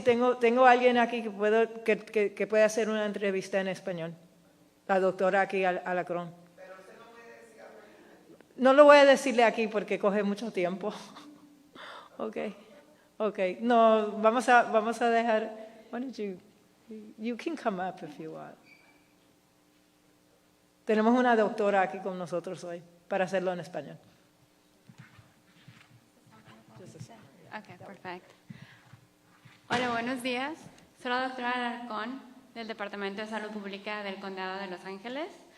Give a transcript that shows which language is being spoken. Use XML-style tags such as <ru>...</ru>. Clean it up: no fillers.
<es>Tengo alguien aquí que puede hacer una entrevista en español. La doctora aquí, Alacrón. No lo voy a decirle aquí porque coge mucho tiempo. Okay. No, vamos a dejar.</es> <en>Why don't you can come up if you want.</en> <es>Tenemos una doctora aquí con nosotros hoy para hacerlo en español.</es> <en>Okay, perfect.</en> <es>Hola, buenos días. Soy la doctora Alarcón del Departamento de Salud Pública del Condado de Los Ángeles.</es>